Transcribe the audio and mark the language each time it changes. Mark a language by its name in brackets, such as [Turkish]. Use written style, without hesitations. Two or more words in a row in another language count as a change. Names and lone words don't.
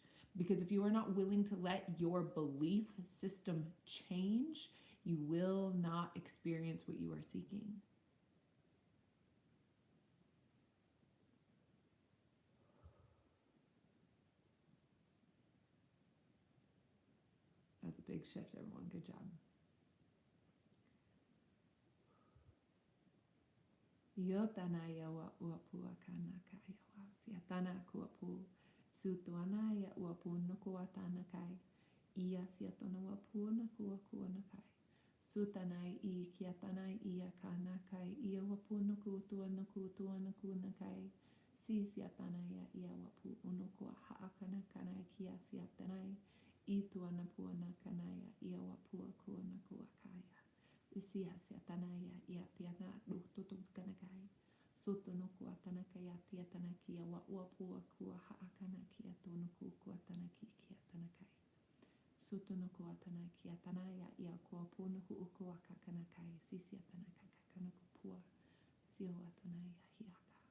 [English] Because if you are not willing to let your belief system change, you will not experience what you are seeking. That's a big shift, everyone. Good job. Yotanaya wa uapua kanaka yawa siatana kuapu sutuanaya uapu nukuatana kai ia siatona wapu nakuakuanakai sutanai I kiatanai ia kanakai ia wapu nukutuanakuanakai si siatanaya ia wapu unukua haakanakanai kia siatanai ituanapuana kanaya ia wapua kuanakuakaya Isia siatanaya ia tiana duhtutut kanakai sutunuku atanakaya tiatanakia wa uapua kua haakanakia tunuku kuatanaki kia tanakai sutunuku atanakia tanaya ia kuapunuku ukuaka kanakai sisia tanakaka kanakupua sio atanaya hiaka.